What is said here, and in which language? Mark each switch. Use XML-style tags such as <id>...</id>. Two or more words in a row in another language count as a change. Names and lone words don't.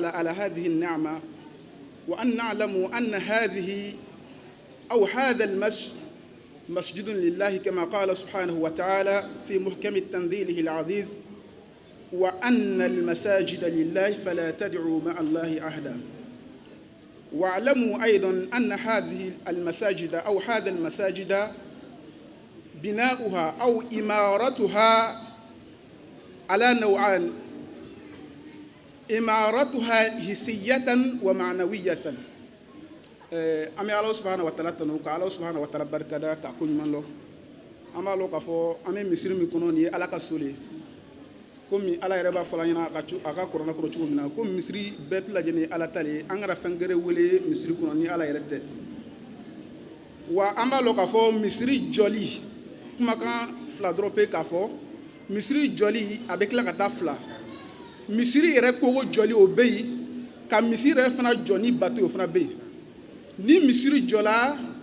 <ar>على هذه النعمة وأن نعلم أن هذه أو هذا المسجد مسجد لله كما قال سبحانه وتعالى في محكم تنزيله العزيز وأن المساجد لله فلا تدعوا مع الله أحدا واعلموا أيضا أن هذه المساجد أو هذا المساجد بناؤها أو إمارتها على نوعان إمارتها حسية ومعنوية</ar> <bm>ami ala</bm> <ar>سبحانه وتعالى</ar> <bm>tanu ka ala</bm> <ar>سبحانه وتعالى</ar> <bm>barkada ka ko ɲuman lɔ an b'a lɔ k'a fɔ an bɛ misiri min kɔnɔ nin ye ala ka so le komi ala yɛrɛ b'a fɔ an ɲɛna a ka kɔrɔna kɔrɔ cogo min na ko misiri bɛɛ tɛ lajɛ ni ala ta le ye an kana fɛn gɛrɛ wele misiri kɔnɔ ni ala yɛrɛ tɛ wa an b'a lɔ k'a fɔ misiri jɔli kumakan fila dɔrɔn pe k'a fɔ misiri jɔli a bɛ tila ka taa fila misiri yɛrɛ kogo jɔli o bɛ yen ka misiri yɛrɛ fana jɔ ni bato o fana bɛ yen ni misiri jɔla</bm>